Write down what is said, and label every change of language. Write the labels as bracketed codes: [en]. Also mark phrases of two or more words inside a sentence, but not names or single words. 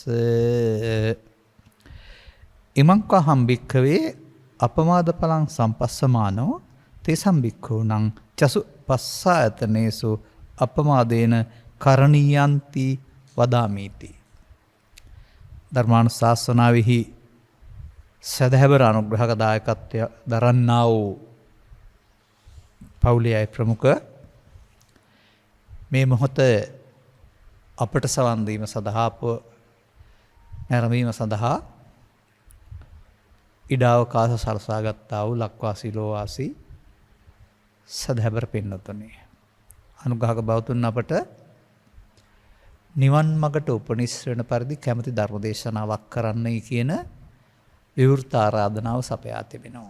[pi] ඉමං කහම් භික්ඛවේ අපමාද පලං සම්පස්සමානෝ තේසම් භික්ඛූනං චසු පස්සායතනේසු අපමාදේන කරණීයන්ති වදාමීති. [si] ධර්මානුශාසනාවෙහි සදහැවර අනුග්‍රහක දායකත්වය දරන්නා වූ පවුලේ ප්‍රමුඛ මේ මොහොත අපට සවන් දීම සඳහා නැරඹීම සඳහා ඉඩාවකාශ සලසාගත්තා වූ ලක්වාසී ලෝවාසී සදහැවර පින්නතුනි, අනුග්‍රහක බෞතුන් අපට නිවන් මගට උපනිශ්‍රණ පරිදි කැමති ධර්ම දේශනාවක් කරන්නයි කියන විවෘත ආරාධනාව සපයා තිබෙනවා.